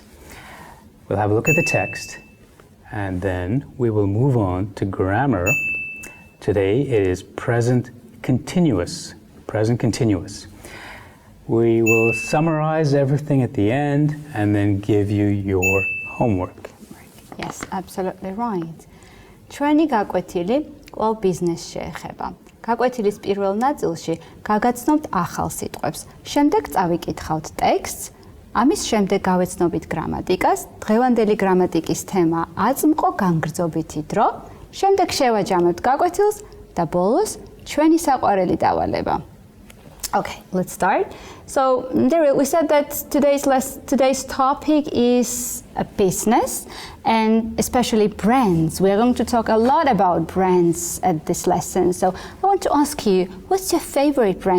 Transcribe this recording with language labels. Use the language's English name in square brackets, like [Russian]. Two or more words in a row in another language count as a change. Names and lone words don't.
[English] We'll have a look at the text, and then we will move on to grammar. Today it is present continuous. Present continuous. We will summarize everything at the end and then give you your homework. Yes, absolutely right. [Georgian] ჩვენი გაკვეთილი ყოველ ბიზნესს შეეხება. გაკვეთილის პირველ ნაწილში გაგაცნობთ ახალ სიტყვებს. შემდეგ წავიკითხავთ ტექსტს. ამის შემდეგ გავეცნობით გრამატიკას. დღევანდელი გრამატიკის თემა აწმყო განგრძობითი დრო. შემდეგ შევაჯამებთ გაკვეთილს და ბოლოს ჩვენი საყვარელი დავალება. [English] Okay, let's start. So, Deril, we said that today's topic is a business and especially brands. We're going to talk a lot about brands at this lesson. So, I want to ask you, what's your favorite brand?